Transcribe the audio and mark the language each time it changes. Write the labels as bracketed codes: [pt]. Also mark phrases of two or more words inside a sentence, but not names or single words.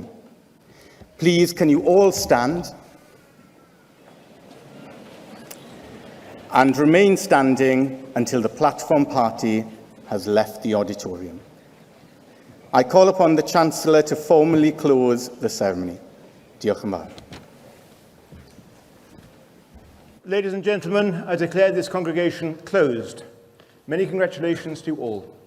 [en] Please, can you all stand and remain standing until the platform party has left the auditorium. I call upon the Chancellor to formally close the ceremony. [cy] Diolch yn fawr. [en] Ladies and gentlemen, I declare this congregation closed. Many congratulations to you all.